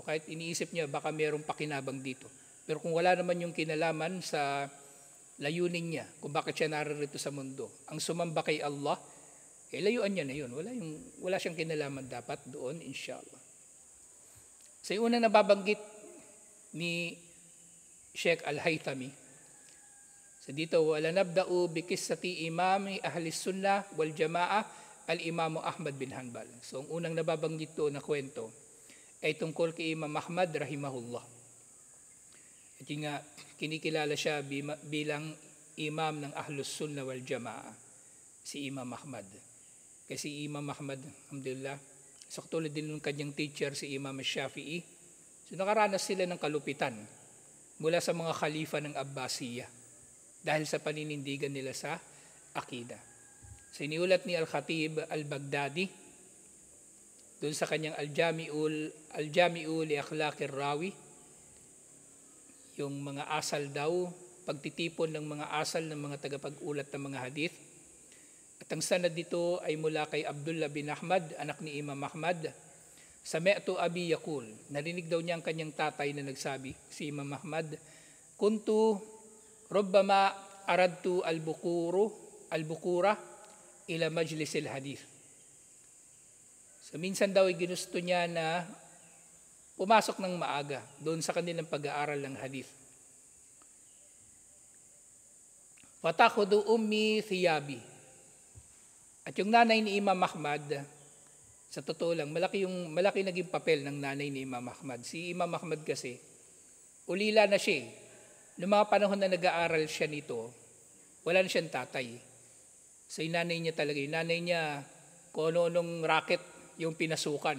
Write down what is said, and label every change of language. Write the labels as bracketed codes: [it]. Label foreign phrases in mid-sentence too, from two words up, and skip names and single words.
[tl] Kahit iniisip niya, baka mayroong pakinabang dito. Pero kung wala naman yung kinalaman sa layunin niya, kung bakit siya naririto sa mundo, ang sumamba kay Allah, layuan niya na yun. Wala siyang kinalaman dapat doon, inshallah. Sa unang nababanggit ni Sheikh Al-Haythami, [ar] so dito, ولنبدأ بقصة إمام أهل السنة والجماعة الإمام أحمد بن حنبل. [tl] So ang unang nababanggit doon na kwento ay tungkol kay Imam Ahmad rahimahullah. At yun nga, kinikilala siya bilang imam ng Ahlus Sunnah wal Jama'ah, si Imam Ahmad. Kasi Imam Ahmad, alhamdulillah, sa katulad din ng kanyang teacher, si Imam Shafi'i, so nakaranas sila ng kalupitan mula sa mga khalifa ng Abbasiyah dahil sa paninindigan nila sa akida. So iniulat ni Al-Khatib Al-Baghdadi doon sa kanyang Al-Jami'u li Akhlaqir Rawi, yung mga asal daw, pagtitipon ng mga asal ng mga tagapag-ulat ng mga hadith. At ang sanad dito ay mula kay Abdullah bin Ahmad, anak ni Imam Ahmad. [ar] سمعت أبي يقول, [tl] narinig daw niya ang kanyang tatay na nagsabi, si Imam Ahmad, [ar] كنت ربما أردت البكور إلى مجلس الحديث. [tl] So minsan daw ay ginusto niya na pumasok ng maaga doon sa kanilang pag-aaral ng hadith. [ar] فتأخذ أمي ثيابي. [tl] At yung nanay ni Imam Ahmad, sa totoo lang, malaki naging papel ng nanay ni Imam Ahmad. Si Imam Ahmad kasi, ulila na siya. Noong mga panahon na nag-aaral siya nito, wala na siyang tatay. So yung nanay niya talaga, yung nanay niya, kung ano-anong racket yung pinasukan.